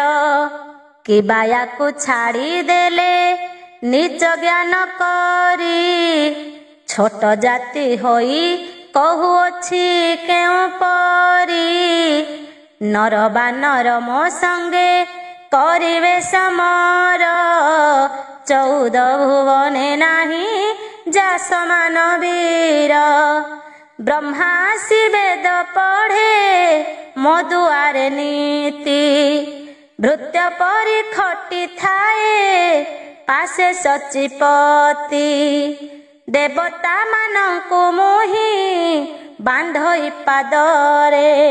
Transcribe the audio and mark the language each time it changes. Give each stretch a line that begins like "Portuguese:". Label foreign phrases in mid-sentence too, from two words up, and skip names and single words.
Odia: କିବା ୟାକୁ ଛାଡ଼ିଦେଲେ ନିଜ ଜ୍ଞାନ କରି, ଛୋଟ ଜାତି ହୋଇ କହୁଅଛି କେଉଁ ପରି। ନର ବାନର ମୋ ସଙ୍ଗେ କରିବେ ସମର 14 ଭୁବନେ ନାହିଁ ଯା ସମାନ ବୀର ବ୍ରହ୍ମା ଆସି ବେଦ ପଢ଼େ ମୋ ଦୁଆରେ ନୀତି ଭୃତ୍ୟ ପରି ଖଟି ଥାଏ ପାଶେ ଶଚିପତି ଦେବତା ମାନଙ୍କୁ ମୁହିଁ ବାନ୍ଧଇ ପାଦରେ